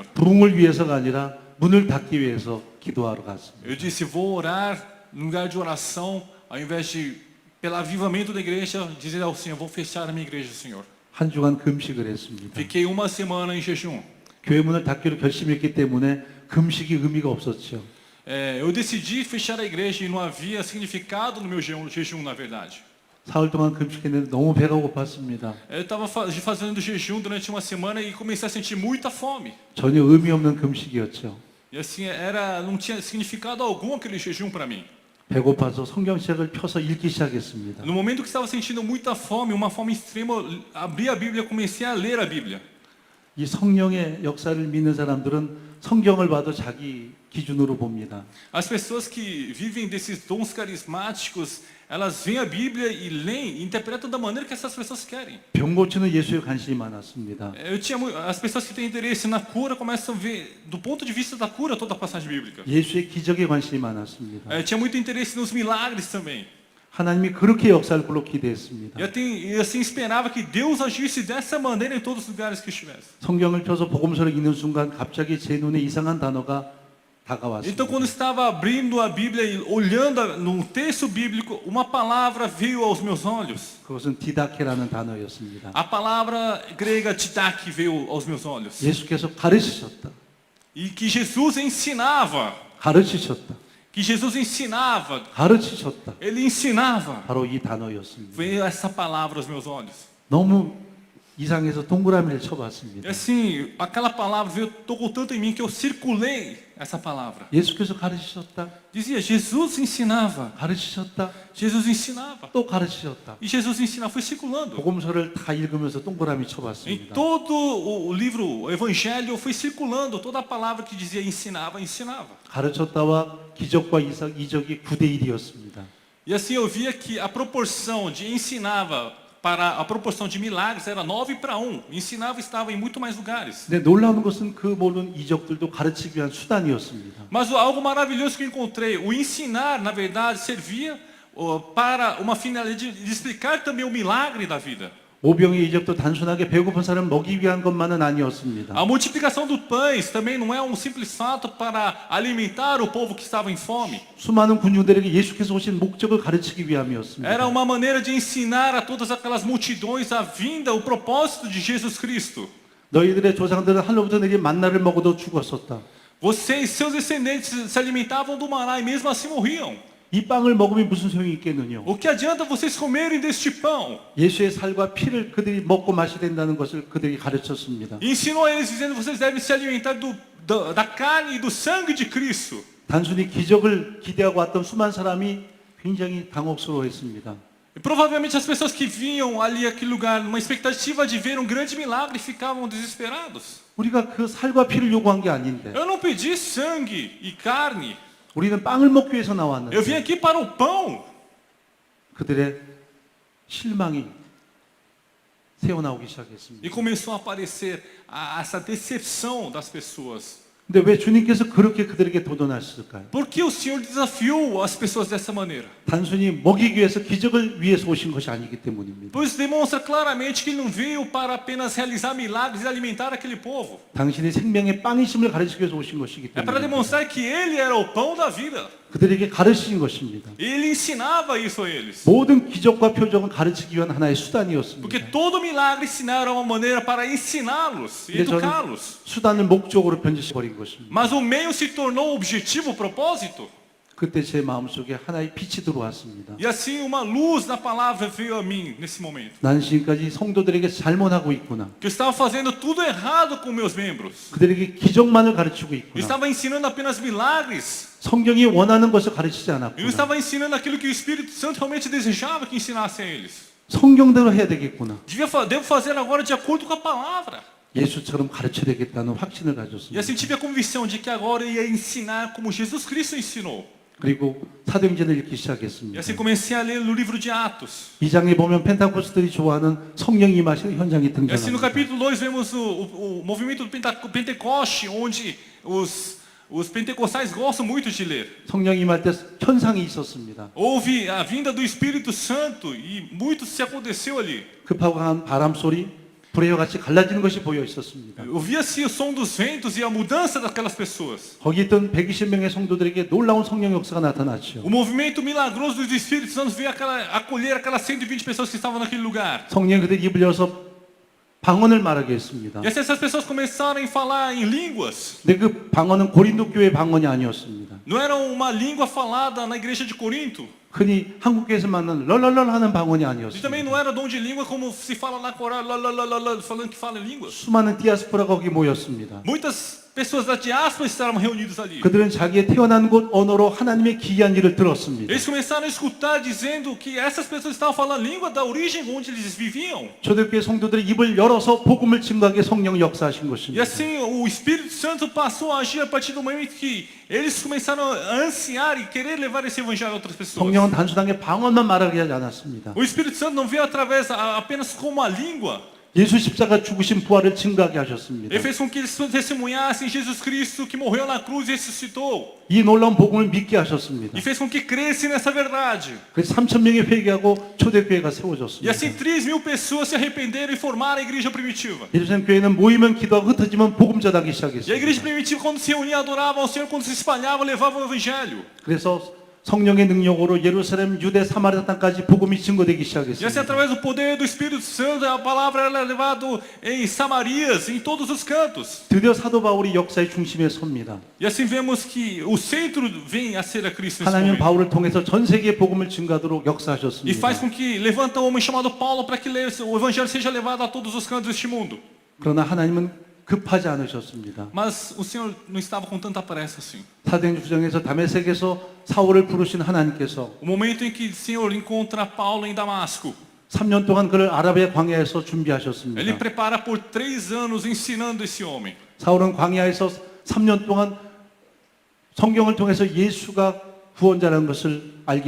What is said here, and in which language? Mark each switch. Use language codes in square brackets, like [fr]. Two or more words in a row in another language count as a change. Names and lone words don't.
[ko] 부흥을 위해서가 아니라 문을 닫기 위해서 기도하러 갔습니다. [pt] Eu disse, vou orar no lugar de oração, ao invés de, pelo avivamento da igreja, dizer ao Senhor, vou fechar a minha igreja, Senhor. [ko] 한 주간 금식을 했습니다. [pt] Fiquei 1 semana em jejum. [ko] 교회 문을 닫기로 결심했기 때문에 금식이 의미가 없었죠. [pt] Eu decidi fechar a igreja e não havia significado no meu jejum, na verdade. [ko] 사흘 동안 금식했는데 너무 배가 고팠습니다. [pt] Eu estava fazendo jejum durante 1 semana e comecei a sentir muita fome. [ko] 전혀 의미 없는 금식이었죠. [pt] E assim, não tinha significado algum aquele jejum para mim. [ko] 배고파서 성경책을 펴서 읽기 시작했습니다. [pt] No momento que estava sentindo muita fome, uma fome extrema, eu abri a Bíblia e comecei a ler a Bíblia. [ko] 이 성령의 역사를 믿는 사람들은 성경을 봐도 자기 기준으로 봅니다. [pt] As pessoas que vivem desses dons carismáticos, elas veem a Bíblia e leem, e interpretam da maneira que essas pessoas querem. [ko] 병 고치는 예수에 관심이 많았습니다. [pt] As pessoas que têm interesse na cura começam a ver, do ponto de vista da cura, toda a passagem bíblica. [ko] 예수의 기적에 관심이 많았습니다. [pt] Eu tinha muito interesse nos milagres também. [ko] 하나님이 그렇게 역사를 그로 기대했습니다. [pt] Eu assim esperava que Deus agisse dessa maneira em todos os lugares que estivesse. [ko] 성경을 펴서 복음서를 읽는 순간 갑자기 제 눈에 이상한 단어가 다가왔습니다. [pt] Então, quando estava abrindo a Bíblia e olhando no texto bíblico, uma palavra veio aos meus olhos. [ko] 그것은 디다케라는 단어였습니다. [pt] A palavra grega didache veio aos meus olhos. [ko] 예수께서 가르치셨다. [pt] E que Jesus ensinava. [ko] 가르치셨다. [pt] Que Jesus ensinava. [ko] 가르치셨다. [pt] Ele ensinava. [ko] 바로 이 단어였습니다. [pt] Veio essa palavra aos meus olhos. [ko] 너무 이상해서 동그라미를 [pt] E [ko] 쳐봤습니다. [pt] assim, aquela palavra veio, tocou tanto em mim que eu circulei essa palavra. [ko] 예수께서 가르치셨다. [pt] Dizia, Jesus ensinava. [ko] 가르치셨다. [pt] Jesus ensinava. [ko] 또 가르치셨다. [pt] E Jesus ensinava, foi circulando. [ko] 복음서를 다 읽으면서 동그라미 [pt] Em [ko] 쳐봤습니다. [pt] todo o livro, o Evangelho, foi circulando. Toda a palavra que dizia ensinava, ensinava. [ko] 가르쳤다와 기적과 이적이 9대 1이었습니다. [pt] E assim eu via que a proporção de ensinava para a proporção de milagres era 9:1. Ensinava estava em muito mais lugares. [ko] 근데 놀라운 것은 그 모든 이적들도 가르치기 위한 수단이었습니다. [pt] Mas algo maravilhoso que eu encontrei, o ensinar, na verdade, servia para uma finalidade de explicar também o milagre da vida. [ko] 오병의 이적도 단순하게 배고픈 사람 먹이기 위한 것만은 아니었습니다. [pt] A multiplicação dos pães também não é um simples fato para alimentar o povo que estava em fome. [ko] 수많은 군중들에게 예수께서 오신 목적을 가르치기 위함이었습니다. [pt] Era uma maneira de ensinar a todas aquelas multidões a vinda, o propósito de Jesus Cristo. [ko] 너희들의 조상들은 하늘로부터 내린 만나를 먹어도 죽었었다. [pt] Vocês, seus descendentes, se alimentavam do maná e mesmo assim morriam. [ko] 이 빵을 먹으면 무슨 소용이 있겠느냐? [pt] O que adianta vocês comerem deste pão? [ko] 예수의 살과 피를 그들이 먹고 마셔야 된다는 것을 그들이 가르쳤습니다. [pt] E ensinou a eles dizendo, vocês devem se alimentar da carne e do sangue de Cristo. [ko] 단순히 기적을 기대하고 왔던 수많은 사람이 굉장히 당혹스러워했습니다. [pt] E provavelmente as pessoas que vinham ali aquele lugar, numa expectativa de ver um grande milagre, ficavam desesperados. [ko] 우리가 그 살과 피를 요구한 게 아닌데 [pt] Eu não pedi sangue e carne. [ko] 우리는 빵을 먹기 위해서 [pt] Eu vim [ko] 나왔는데 [pt] aqui para o pão. [ko] 그들의 실망이 새어나오기 시작했습니다. [pt] E começou a aparecer essa decepção das pessoas. [ko] 근데 왜 주님께서 그렇게 그들에게 도전하셨을까요? [pt] Por que o Senhor desafiou as pessoas dessa maneira? [ko] 단순히 먹이기 위해서 기적을 위해서 오신 것이 아니기 때문입니다. [pt] Pois demonstra claramente que ele não veio para apenas realizar milagres e alimentar aquele povo. [ko] 당신이 생명의 빵이심을 가르치기 위해서 오신 것이기 [pt] É para [ko] 때문에 [pt] demonstrar que ele era o pão da vida. [ko] 그들에게 가르치신 것입니다. [pt] Ele ensinava isso a eles. [ko] 모든 기적과 표적은 가르치기 위한 하나의 수단이었습니다. [pt] Porque todo milagre ensinar era uma maneira para ensiná-los e [ko] 근데 저는 [pt] educá-los. [ko] 수단을 목적으로 변질시버린 것입니다. [pt] Mas o meio se tornou o objetivo, o propósito. [ko] 그때 제 마음속에 하나의 빛이 들어왔습니다. [pt] E assim uma luz da palavra veio a mim nesse momento. [ko] 난 지금까지 성도들에게 잘못하고 있구나. [pt] Que eu estava fazendo tudo errado com meus membros. [ko] 그들에게 기적만을 가르치고 [pt] Eu [ko] 있구나. [pt] estava ensinando apenas milagres. [ko] 성경이 원하는 것을 가르치지 [pt] Eu [ko] 않았구나. [pt] estava ensinando aquilo que o Espírito Santo realmente desejava que ensinasse a eles. [ko] 성경대로 해야 되겠구나. [pt] Devo fazer agora de acordo com a palavra. [ko] 예수처럼 가르쳐야 되겠다는 확신을 [pt] E [ko] 가졌습니다. [pt] assim tive a convicção de que agora eu ia ensinar como Jesus Cristo ensinou. [ko] 그리고 사도행전을 읽기 [pt] E [ko] 시작했습니다. [pt] assim comecei a ler no livro de Atos. [ko] 이 장에 보면 펜타코스들이 좋아하는 성령이 임하시는 현장이 [pt] E assim no [ko] 등장합니다. [pt] capítulo 2 vemos o movimento do Pentecoste, onde os pentecostais gostam muito de ler. [ko] 성령이 임할 때 현상이 있었습니다. [pt] Houve a vinda do Espírito Santo e muito se aconteceu ali. [ko] 급하고 강한 바람 소리, 불의 같이 갈라지는 것이 보여 있었습니다. [pt] Ouvia-se o som dos ventos e a mudança daquelas pessoas. [ko] 거기 있던 120명의 성도들에게 놀라운 성령 역사가 나타났죠. [pt] O movimento milagroso do Espírito Santo veio acolher aquelas 120 pessoas que estavam naquele lugar. [ko] 성령 그들이 입을 열어서 방언을 말하게 했습니다. [pt] E assim essas pessoas começaram a falar em línguas. [ko] 근데 그 방언은 고린도 교회 방언이 아니었습니다. [pt] Não era uma língua falada na igreja de Corinto. [ko] 흔히 한국에서 만난 럴럴럴 하는 방언이 [pt] E também não [ko] 아니었습니다. [pt] era dom de língua como se fala na Coreia, falando que fala em línguas. [ko] 수많은 디아스포라가 거기 모였습니다. [pt] Muitas pessoas da diáspora estavam reunidas ali. [ko] 그들은 자기의 태어난 곳 언어로 하나님의 기이한 일을 들었습니다. [pt] Eles começaram a escutar dizendo que essas pessoas estavam falando a língua da origem onde eles viviam. [ko] 초대교회 성도들이 입을 열어서 복음을 증거하게 성령 역사하신 [pt] E [ko] 것입니다. [pt] assim o Espírito Santo passou a agir a partir do momento que eles começaram a ansiar e querer levar esse evangelho a outras pessoas. [ko] 성령은 단순하게 방언만 말하게 하지 않았습니다. [pt] O Espírito Santo não veio através apenas como a língua. [ko] 예수 십자가 죽으신 부활을 증거하게 하셨습니다. [pt] Ele fez com que eles testemunhassem Jesus Cristo que morreu na cruz e ressuscitou. [ko] 이 놀라운 복음을 믿게 하셨습니다. [pt] E fez com que crescem nessa verdade. [ko] 그래서 3,000명이 회개하고 초대교회가 [pt] E [ko] 세워졌습니다. [pt] assim 3.000 pessoas se arrependeram e formaram a igreja primitiva. [ko] 예루살렘 교회는 모이면 기도하고 흩어지면 복음 전하기 [pt] E a igreja [ko] 시작했습니다. [pt] primitiva, quando se reunia, adorava ao Senhor, quando se espalhava, levava o evangelho. [ko] 그래서 성령의 능력으로 예루살렘, 유대, 사마리아 땅까지 복음이 증거되기 [pt] E assim, [ko] 시작했습니다. [pt] através do poder do Espírito Santo, a palavra era levada em Samarias, em todos os cantos. [ko] 드디어 사도 바울이 역사의 중심에 섭니다. [pt] E assim vemos que o centro vem a ser a Cristo nesse [ko] 하나님은 [pt] momento. [ko] 바울을 통해서 전 세계에 복음을 증가하도록 [pt] E [ko] 역사하셨습니다. [pt] faz com que levanta um homem chamado Paulo para que o evangelho seja levado a todos os cantos deste mundo. [ko] 그러나 하나님은 급하지 않으셨습니다. [pt] Mas o Senhor não estava com tanta pressa assim. [ko] 사도행전 9장에서 다메섹에서 사울을 부르신 하나님께서 [pt] O momento em que o Senhor encontra Paulo em Damasco, [ko] 3년 동안 그를 아라비아 광야에서 [pt] ele [ko] 준비하셨습니다. [pt] prepara por 3 anos ensinando esse homem. [ko] 사울은 광야에서 3년 동안 성경을 통해서 예수가 구원자라는 것을 알기